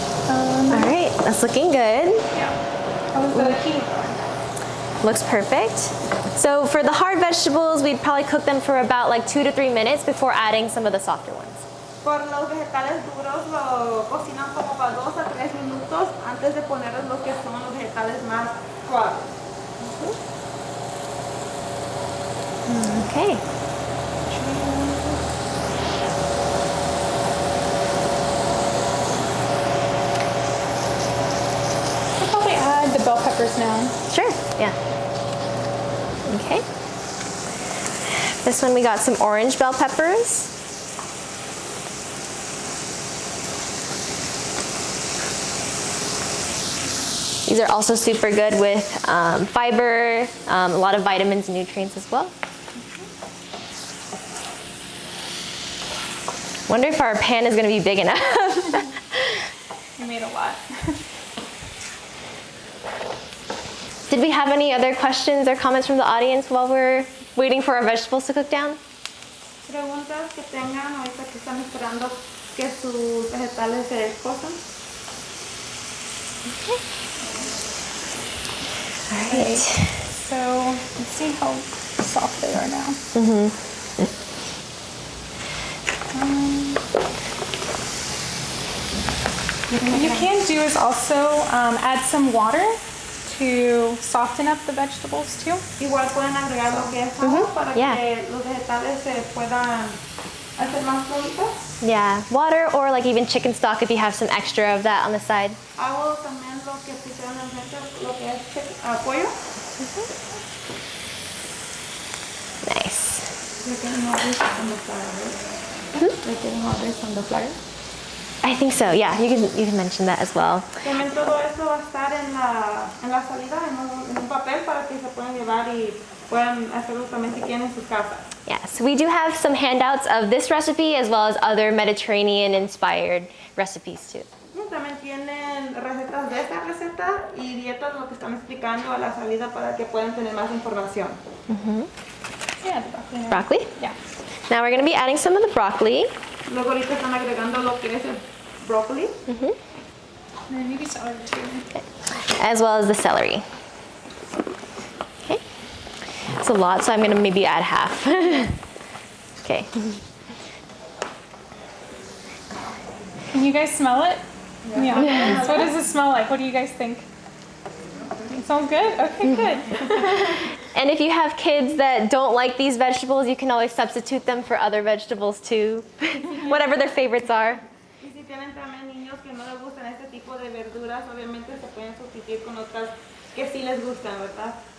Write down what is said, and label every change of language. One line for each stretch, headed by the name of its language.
English: All right, that's looking good. How was the quinoa? Looks perfect. So for the hard vegetables, we'd probably cook them for about like 2 to 3 minutes before adding some of the softer ones.
Spanish: Por los vegetales duros lo cocinan como para 2 a 3 minutos antes de ponerles lo que son los vegetales más suaves.
English: Okay. I'll probably add the bell peppers now. Sure, yeah. Okay. This one we got some orange bell peppers. These are also super good with fiber, a lot of vitamins and nutrients as well. Wonder if our pan is gonna be big enough. We made a lot. Did we have any other questions or comments from the audience while we're waiting for our vegetables to cook down?
Spanish: Preguntas que tengan ahorita que están esperando que sus vegetales se cozan.
English: All right. So let's see how soft they are now. What you can do is also add some water to soften up the vegetables too.
Spanish: Igual pueden agregar lo que es agua para
English: yeah.
Spanish: que los vegetales se puedan hacer más bonitos.
English: Yeah, water or like even chicken stock if you have some extra of that on the side.
Spanish: Hago también lo que pusieron enfrente, lo que es pollo.
English: Nice. They're getting all this on the flour, right? They're getting all this on the flour. I think so. Yeah, you can mention that as well.
Spanish: También todo esto va a estar en la salida, en un papel para que se puedan llevar y puedan hacerlo también si quieren en sus casas.
English: Yeah, so we do have some handouts of this recipe as well as other Mediterranean-inspired recipes too.
Spanish: También tienen recetas de esta receta y dietas lo que están explicando a la salida para que puedan tener más información.
English: Yeah, the broccoli. now. Broccoli. Yeah. Now we're going to be adding some of the broccoli.
Spanish: Luego ahorita están agregando lo que es el brócoli.
English: And then maybe celery too. As well as the celery. Okay. It's a lot, so I'm going to maybe add half. Okay. Can you guys smell it? Yeah. So what does it smell like? What do you guys think? Sounds good? Okay, good. And if you have kids that don't like these vegetables, you can always substitute them for other vegetables too, whatever their favorites are.
Spanish: Y si tienen también niños que no les gustan este tipo de verduras, obviamente se pueden sustituir con otras que sí les gustan, ¿verdad?